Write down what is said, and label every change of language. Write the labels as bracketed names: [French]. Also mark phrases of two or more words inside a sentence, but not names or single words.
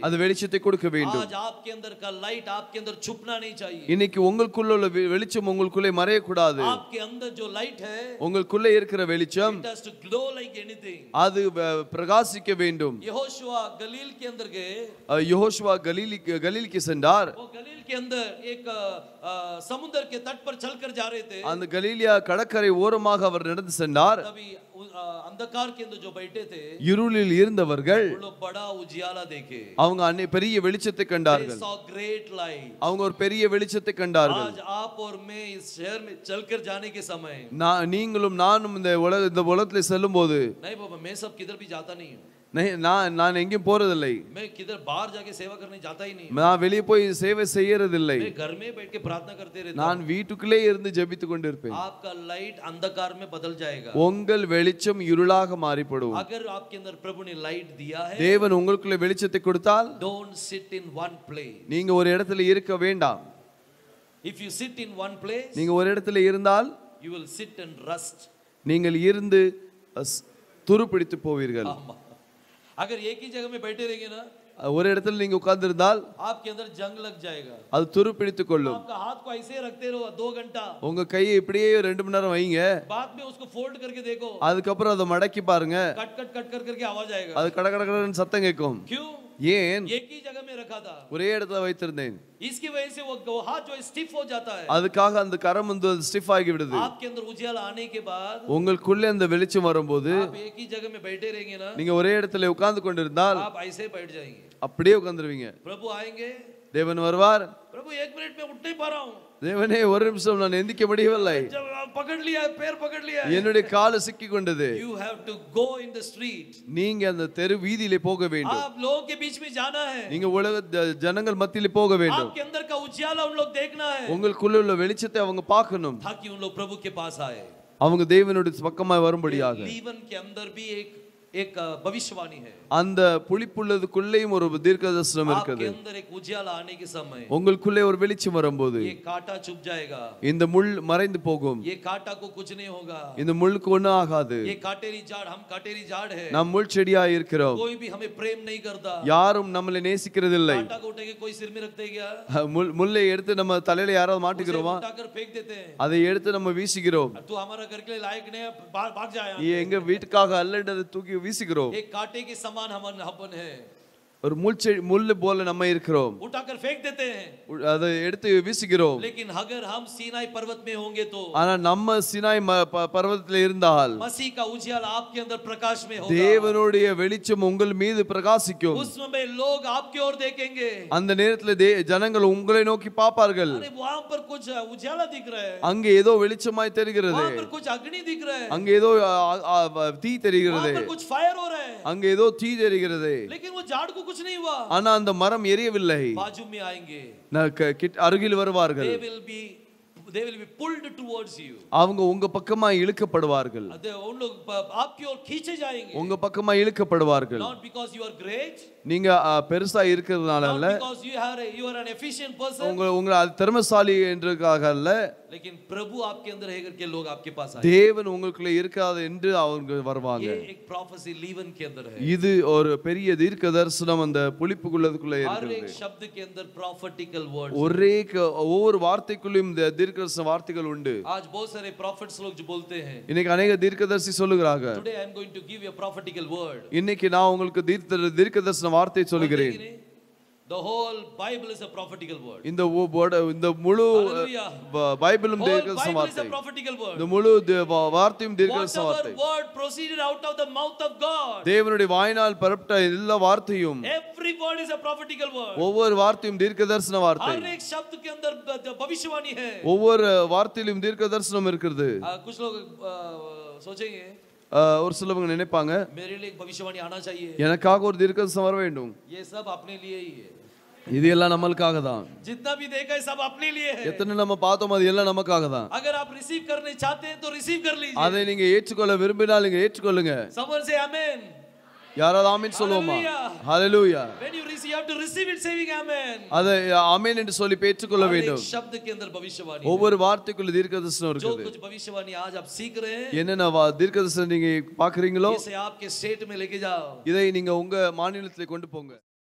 [Tamil] அது வெளிச்சத்தை கொடுக்க வேண்டும். [Hindi] आज आपके अंदर का लाइट आपके अंदर छुपना नहीं चाहिए. [Tamil] இன்னைக்கு உங்களுக்குள்ள உள்ள வெளிச்சம் உங்களுக்குள்ளே மறைய கூடாது. [Hindi] आपके अंदर जो लाइट है, [Tamil] உங்களுக்குள்ளே இருக்கிற வெளிச்சம், [English] it has to glow like anything. [Tamil] அது பிரகாசிக்க வேண்டும். [Hindi] यहोशुआ गलील के अंदर गए. [Tamil] யெகோஷுவா கலீலுக்கு சென்றார். [Hindi] वो गलील के अंदर एक समुद्र के तट पर चलकर जा रहे थे. [Tamil] அந்த கலீலியா கடற்கரை ஓரமாக அவர் நடந்து சென்றார். [Hindi] तभी अंधकार के अंदर जो बैठे थे, [Tamil] இருளில் இருந்தவர்கள் [Hindi] वो लोग बड़ा उजियाला देखे. [Tamil] அவங்க பெரிய வெளிச்சத்தை [English] They [Tamil] கண்டார்கள். [English] saw great light. [Tamil] அவங்க ஒரு பெரிய வெளிச்சத்தை கண்டார்கள். [Hindi] आज आप और मैं इस शहर में चलकर जाने के समय, [Tamil] நீங்களும் நானும் இந்த உலகத்துல செல்லும்போது, [Hindi] नहीं बाबा मैं सब किधर भी जाता नहीं हूँ, [Tamil] நான் எங்கேயும் போறதில்லை, [Hindi] मैं किधर बाहर जाके सेवा करने जाता ही नहीं, [Tamil] நான் வெளியே போய் சேவை செய்யறதில்லை, [Hindi] मैं घर में बैठ के प्रार्थना करते रहता [Tamil] நான் [Hindi] हूँ. [Tamil] வீட்டுக்குள்ளே இருந்து ஜெபித்து கொண்டிருப்பேன். [Hindi] आपका लाइट अंधकार में बदल जाएगा. [Tamil] உங்கள் வெளிச்சம் இருளாக மாறிப்படும். [Hindi] अगर आपके अंदर प्रभु ने लाइट दिया है, [Tamil] தேவன் உங்களுக்குள்ளே வெளிச்சத்தை கொடுத்தால், [English] don't sit in one place. [Tamil] நீங்க ஒரு இடத்துல இருக்க வேண்டாம். [English] If you sit in one place, [Tamil] நீங்க ஒரு இடத்துல இருந்தால் [English] you will sit and rust. [Tamil] நீங்கள் இருந்து துருப்பிடித்து போவீர்கள். [Hindi] अगर एक ही जगह में बैठे रहेंगे ना, [Tamil] ஒரு இடத்துல நீங்க உட்கார்ந்து இருந்தால் [Hindi] आपके अंदर जंग लग जाएगा. [Tamil] அது துருப்பிடித்துக் கொள்ளும். [Hindi] आपका हाथ को ऐसे रखते रहो 2 घंटा, [Tamil] உங்க கையை இப்படியே 2 மணி நேரம் வைங்க. [Hindi] बाद में उसको फोल्ड करके देखो, [Tamil] அதுக்கப்புறம் அதை மடக்கி பாருங்க. [Hindi] कट कट कट कर करके आवाज आएगा. [Tamil] அது கட கட கடன்னு சத்தம் கேட்கும். [Hindi] क्यों? [Tamil] ஏன்? [Hindi] एक ही जगह में रखा था, [Tamil] ஒரே இடத்துல வைத்திருந்தேன். [Hindi] इसकी वजह से वो हाथ जो स्टिफ हो जाता है. [Tamil] அதுக்காக அந்த கரம் வந்து ஸ்டிஃப் ஆகி விடுது. [Hindi] आपके अंदर उजियाला आने के बाद, [Tamil] உங்களுக்குள்ள அந்த வெளிச்சம் வரும்போது, [Hindi] आप एक ही जगह में बैठे रहेंगे ना, [Tamil] நீங்க ஒரே இடத்துல உட்கார்ந்து கொண்டிருந்தால் [Hindi] आप ऐसे बैठ जाएंगे. [Tamil] அப்படியே உட்கார்ந்துருவீங்க. [Hindi] प्रभु आएंगे, [Tamil] தேவன் வருவார். [Hindi] प्रभु 1 मिनट में उठ नहीं पा रहा हूँ, [Tamil] தேவனே ஒரு நிமிஷம் நான் எந்திக்க முடியவில்லை, [Hindi] पकड़ लिया है, पैर पकड़ लिया है. [Tamil] என்னுடைய கால் சிக்கி கொண்டது. [English] You have to go in the street. [Tamil] நீங்க அந்த தெரு வீதியிலே போக வேண்டும். [Hindi] आप लोगों के बीच में जाना है. [Tamil] நீங்க உலக ஜனங்கள் மத்தியிலே போக வேண்டும். [Hindi] आपके अंदर का उजियाला उन लोग देखना है, [Tamil] உங்களுக்குள்ள உள்ள வெளிச்சத்தை அவங்க பார்க்கணும். [Hindi] ताकि उन लोग प्रभु के पास आए. [Tamil] அவங்க தேவனுடைய பக்கமாய் வரும்படியாக. [Hindi] लीवन के अंदर भी एक भविष्यवाणी है. [Tamil] அந்த புளிப்புள்ளதுக்குள்ளேயும் ஒரு தீர்க்கதரிசனம் [Hindi] आपके [Tamil] இருக்குது. [Hindi] अंदर एक उजियाला आने के समय, [Tamil] உங்களுக்குள்ளே ஒரு வெளிச்சம் வரும்போது [Hindi] ये कांटा छुप जाएगा. [Tamil] இந்த முள் மறைந்து போகும். [Hindi] ये कांटा को कुछ नहीं होगा. [Tamil] இந்த முள்ளுக்கு ஒண்ணும் ஆகாது. [Hindi] ये काटेरी झाड़, हम काटेरी झाड़ है. [Tamil] நாம் முள் செடியாய் இருக்கிறோம். [Hindi] कोई भी हमें प्रेम नहीं करता. [Tamil] யாரும் நம்மளை நேசிக்கிறதில்லை. [Hindi] कांटा को उठाके कोई सिर में रखते हैं क्या? [Tamil] முள்ளை எடுத்து நம்ம தலையில யாராவது [Hindi] उसे [Tamil] மாட்டிக்கிறோமா? [Hindi] उठाकर फेंक देते हैं. [Tamil] அதை எடுத்து நம்ம வீசுகிறோம். [Hindi] तू हमारा घर के लिए लायक नहीं है, भाग जा यहाँ. [Tamil] இது எங்க வீட்டுக்காக அல்லன்றதை தூக்கி வீசுகிறோம். [Hindi] एक कांटे के समान अपन है. [Tamil] ஒரு முள்ளு போல நம்ம இருக்கிறோம். [Hindi] उठाकर फेंक देते हैं, [Tamil] அதை எடுத்து வீசுகிறோம். [Hindi] लेकिन अगर हम सीनाई पर्वत में होंगे तो, [Tamil] ஆனா நம்ம சினாய் பர்வதத்தில் இருந்தால் [Hindi] मसीह का उजियाला आपके अंदर प्रकाश में होगा. [Tamil] தேவனுடைய வெளிச்சம் உங்கள் மீது பிரகாசிக்கும். [Hindi] उस समय लोग आपकी ओर देखेंगे. [Tamil] அந்த நேரத்தில் ஜனங்கள் உங்களை நோக்கி பார்ப்பார்கள். [Hindi] अरे वहां पर कुछ उजियाला दिख रहा है, [Tamil] அங்கே ஏதோ வெளிச்சமாய் தெரிகிறது. [Hindi] वहां पर कुछ अग्नि दिख रहा है, [Tamil] அங்கே ஏதோ தீ தெரிகிறது. [Hindi] वहां पर कुछ फायर हो रहा है, [Tamil] அங்கே ஏதோ தீ தெரிகிறது. [Hindi] लेकिन वो झाड़ को कुछ नहीं हुआ. [Tamil] ஆனா அந்த மரம் எரியவில்லை. [Hindi] बाजू में आएंगे, [Tamil] அருகில் வருவார்கள். [English] they will be will be pulled towards you. [Tamil] அவங்க உங்க பக்கமா இழுக்கப்படுவார்கள். [Hindi] उन लोग आपकी ओर खींचे जाएंगे. [Tamil] உங்க பக்கமா இழுக்கப்படுவார்கள். [English] Not because you are great. [Tamil] நீங்க பெருசா இருக்கிறதுனால அல்ல. Not because you are an efficient person. உங்க திறமைசாலி என்றதுக்காக அல்ல. [Hindi] लेकिन प्रभु आपके अंदर है करके लोग आपके पास आए. [Tamil] தேவன் உங்களுக்குள்ள இருக்காது என்று அவங்க வருவாங்க. [Hindi] ये एक prophecy लीवन के अंदर है. [Tamil] இது ஒரு பெரிய தீர்க்க தரிசனம் அந்த புளிப்புக்குள்ளதுக்குள்ள இருக்குது. [Hindi] हर एक शब्द के अंदर [English] prophetical words. [Tamil] ஒவ்வொரு வார்த்தைக்குள்ளேயும் இந்த தீர்க்கதரிசன வார்த்தைகள் உண்டு. [Hindi] आज बहुत सारे prophets लोग जो बोलते हैं. [Tamil] இன்னைக்கு अनेक தீர்க்கதரிசி சொல்லுகிறாங்க. [English] Today I am going to give you a prophetical word. [Tamil] இன்னைக்கு நான் உங்களுக்கு தீர்க்கதரிசன வார்த்தை சொல்கிறேன். [English] The whole Bible is a prophetical word. [Tamil] இந்த முழு பைபிளும் தீர்க்கதரிசன வார்த்தை. இந்த முழு வார்த்தையும் தீர்க்கதரிசன வார்த்தை. [English] Whatever word proceeded out of the mouth of God. [Tamil] தேவனுடைய வாயினால் புறப்பட்ட எல்லா வார்த்தையும் [English] Every word is a prophetical word. [Tamil] ஒவ்வொரு வார்த்தையும் தீர்க்கதரிசன வார்த்தை. [Hindi] हर एक शब्द के अंदर भविष्यवाणी है. [Tamil] ஒவ்வொரு வார்த்தையிலும் தீர்க்கதரிசனம் இருக்குது. [Hindi] कुछ लोग सोचेंगे [Tamil] ஒரு சிலவங்க நினைப்பாங்க [Hindi] मेरे लिए एक भविष्यवाणी आना चाहिए. [Tamil] எனக்காக ஒரு தீர்க்கதரிசனம் வர வேண்டும். [Hindi] ये सब अपने लिए ही है. [Tamil] இது எல்லாம் நமக்காக தான். [Hindi] जितना भी देखा है सब अपने लिए है. [Tamil] எத்தனை நம்ம பார்த்தோம் அது எல்லாம் நமக்காக தான். [Hindi] अगर आप रिसीव करने चाहते हैं तो रिसीव कर लीजिए. [Tamil] அதை நீங்க ஏற்றுக்கொள்ள விரும்பினால் நீங்க ஏற்றுக்கொள்ளுங்க. [English] Someone say amen. [Tamil] யாராவது ஆமென் சொல்லுவோமா? ஹalleluya. [English] When you receive, you have to receive it saying amen. [Tamil] அதை ஆமென் என்று சொல்லி ஏற்றுக்கொள்ள வேண்டும். [Hindi] एक शब्द के अंदर भविष्यवाणी. [Tamil] ஒவ்வொரு வார்த்தைக்குள்ள தீர்க்கதரிசனம் இருக்குது. [Hindi] जो कुछ भविष्यवाणी आज आप सीख रहे हैं. [Tamil] என்னென்ன தீர்க்கதரிசனம் நீங்க பார்க்கறீங்களோ [Hindi] इसे आपके स्टेट में लेके जाओ. [Tamil] இதை நீங்க உங்க மாநிலத்திலே கொண்டு போங்க.